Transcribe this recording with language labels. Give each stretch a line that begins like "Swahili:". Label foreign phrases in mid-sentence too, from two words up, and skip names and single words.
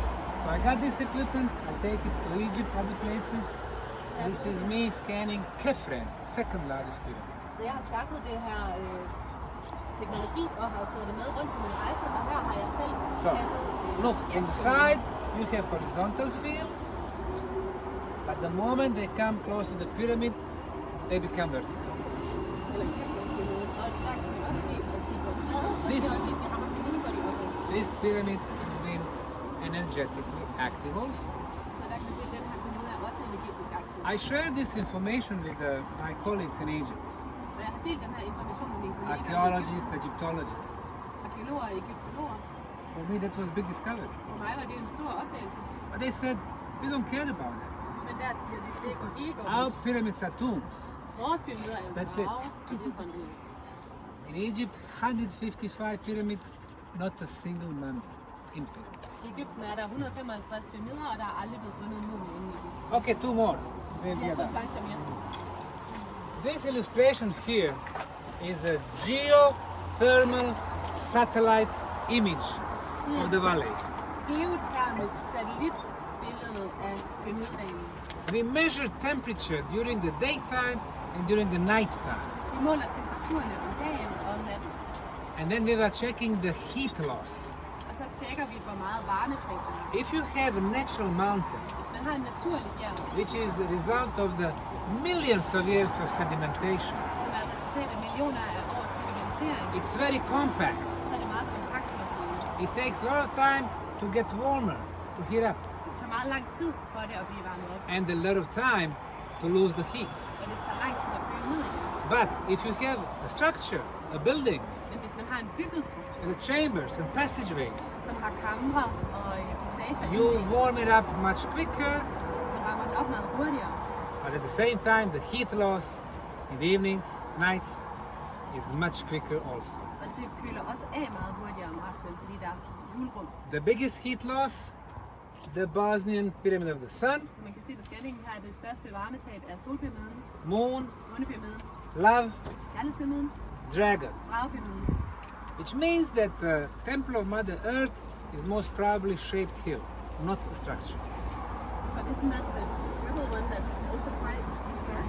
English: So I got this equipment, I take it to Egypt, other places. This is me scanning Kefren, second largest pyramid.
Danish: Så jeg har skaffet det her teknologi og har taget det med rundt på min rejse, og her har jeg selv
English: So,
Danish: scannet
English: look, from the side you have horizontal fields, but the moment they come close to the pyramid, they become vertical.
Danish: eller kæftpyramiden, og der kan man også se, at de går flade, og det er også, de rammer pyramiden, går de opad.
English: This pyramid has been energetically active also.
Danish: Så der kan man se, at den her pyramide er også fysisk aktiv.
English: I share this information with my colleagues in Egypt,
Danish: Og jeg har delt den her information med mine kollegaer,
English: archaeologists, Egyptologists.
Danish: arkeologer og egyptologer.
English: For me, that was a big discovery.
Danish: For mig var det jo en stor opdagelse.
English: But they said, we don't care about that.
Danish: Men der siger de, det går de ikke
English: Our
Danish: om.
English: pyramids are tombs.
Danish: Vores pyramider er jo
English: That's it.
Danish: grave, og det er sådan det.
English: In Egypt, 155 pyramids, not a single member in pyramids.
Danish: I Egypten er der 155 pyramider, og der er aldrig blevet fundet en mumie inde i dem.
English: Okay, two more.
Danish: Jeg så plancher mere.
English: This illustration here is a geothermal satellite image of the valley.
Danish: Geotermisk satellitbillede af pyramidedalen.
English: We measure temperature during the daytime and during the nighttime.
Danish: Vi måler temperaturerne om dagen og om natten.
English: And then we were checking the heat loss.
Danish: Og så tjekker vi, hvor meget varmetab der er.
English: If you have a natural mountain,
Danish: Hvis man har en naturlig bjerg,
English: which is the result of the millions of years of sedimentation,
Danish: som er et resultat af millioner af års sedimentering,
English: it's very compact.
Danish: så er det meget kompakt materiale.
English: It takes a lot of time to get warmer, to heat up,
Danish: Det tager meget lang tid for det at blive varmet op,
English: and a lot of time to lose the heat.
Danish: og det tager lang tid at køle ned igen.
English: But if you have a structure, a building,
Danish: Men hvis man har en bygget struktur,
English: with chambers and passageways,
Danish: som har kamre og passager,
English: you warm it up much quicker,
Danish: så varmer man op meget hurtigere.
English: but at the same time the heat loss in the evenings, nights is much quicker also.
Danish: Og det køler også af meget hurtigere om aftenen, fordi der er hulrum.
English: The biggest heat loss, the Bosnian Pyramid of the Sun,
Danish: Så man kan se på scanningen her, at det største varmetab er solpyramiden,
English: Moon,
Danish: månepyramiden,
English: Love,
Danish: kærlighedspyramiden,
English: Dragon.
Danish: dragepyramiden.
English: Which means that the Temple of Mother Earth is most probably shaped hill, not a structure. But isn't that the purple one that's also quite dark?